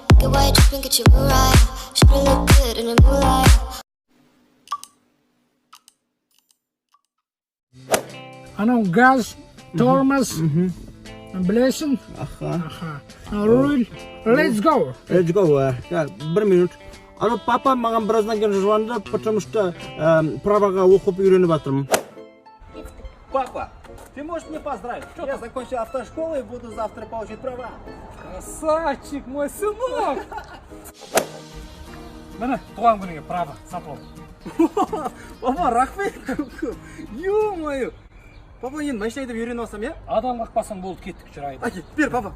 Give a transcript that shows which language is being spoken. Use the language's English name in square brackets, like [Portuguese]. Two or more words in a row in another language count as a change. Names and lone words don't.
[English] why you tripping, get your mood right. Should've look good in the moonlight. [Kazakh] Анау газ, тормоз, білесің? Руль, [English] let's go. Let's go. [Kazakh] Bir minut. Alo papa маған біраздан кейін звонды, [Russian] потому что [Kazakh] праваға оқып үйреніп жатырмын. [Russian] Папа, ты можешь мне поздравить? Я закончил автошколу и буду завтра получить права. Красавчик, мой сынок. [Kazakh] Міне, туған күніңе права сатып алдым. Папа, рахмет. Ё-моё. Папа, енді машина айдап үйреніп алсам, иә? Адам қақпасаң болды, кеттік жүр айда. Әке, бер папа.